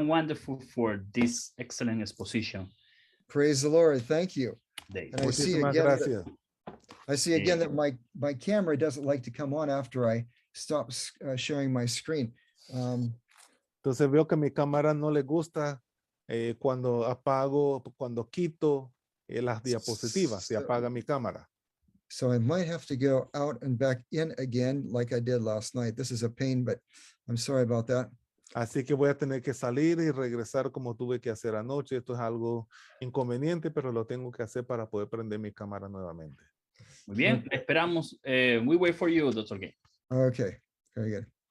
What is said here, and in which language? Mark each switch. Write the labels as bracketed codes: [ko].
[en] and wonderful for this excellent exposition. praise the Lord, thank you. Dave. And I see [es] Muchísimas [en] again, [es] gracias. [en] I see again that my camera doesn't like to come on after I stop sharing my screen. [es] Entonces veo que mi cámara no le gusta cuando apago, cuando quito las diapositivas, se apaga mi cámara. [en] So I might have to go out and back in again like I did last night. This is a pain, but I'm sorry about that. [es] Así que voy a tener que salir y regresar como tuve que hacer anoche. Esto es algo inconveniente, pero lo tengo que hacer para poder prender mi cámara nuevamente. Muy bien, esperamos. [en] We wait for you, Dr. Gain. Okay, very good.